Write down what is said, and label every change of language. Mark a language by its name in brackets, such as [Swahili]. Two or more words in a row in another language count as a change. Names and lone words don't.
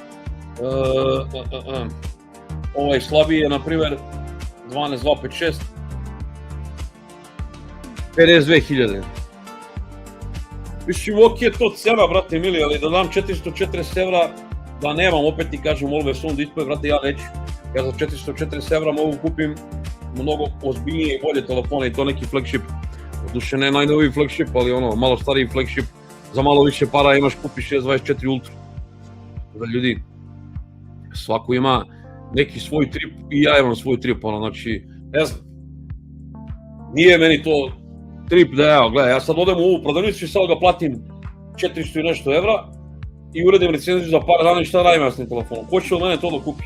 [Serbian] Ovaj slabiji je na primjer 12256 52.000. Mislim, ok je to cena, brate mili, ali da dam 440 evra, da nemam, opet ti kažem, [English] always on display, [Serbian] brate, ja neću. Ja za 440 evra mogu kupim mnogo ozbiljnije i bolje telefone i to neki flagship. Duše ne najnoviji flagship, ali malo stariji flagship, za malo više para imaš kupiš S24 Ultra. Da ljudi, svako ima neki svoj trip i ja imam svoj trip, znači, ne znam, nije meni to trip da evo, gledaj, ja sad odem u ovu prodavnicu i sad ga platim 400 i nešto evra i uredim recenziju za par dana i šta radim ja s tim telefonom, ko će od mene to da kupi?